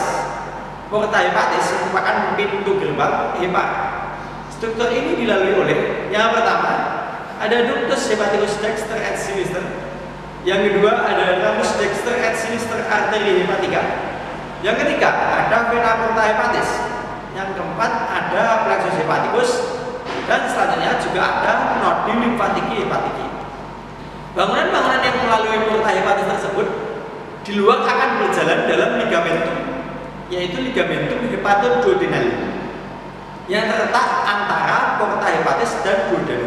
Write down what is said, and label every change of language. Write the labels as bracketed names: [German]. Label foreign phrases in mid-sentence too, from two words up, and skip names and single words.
[Latin] Porta hepatis [Indonesian] merupakan pintu gerbang hepar. Struktur ini dilalui oleh yang pertama, ada [Latin] ductus hepaticus dexter et sinister. [Indonesian] Yang kedua, ada [Latin] ramus dexter et sinister artery hepatica. [Indonesian] Yang ketiga, ada [Latin] vena porta hepatis. [Indonesian] Yang keempat, ada [Latin] plexus hepaticus. [Indonesian] Dan selanjutnya juga ada [Latin] nodi limfatiki hepatiki. [Indonesian] Bangunan-bangunan yang melalui [Latin] porta hepatis [Indonesian] tersebut di luar akan berjalan dalam ligamentum, yaitu [Latin] ligamentum hepatoduodenal [Indonesian] yang terletak antara [Latin] porta hepatis [Indonesian] dan duodenum.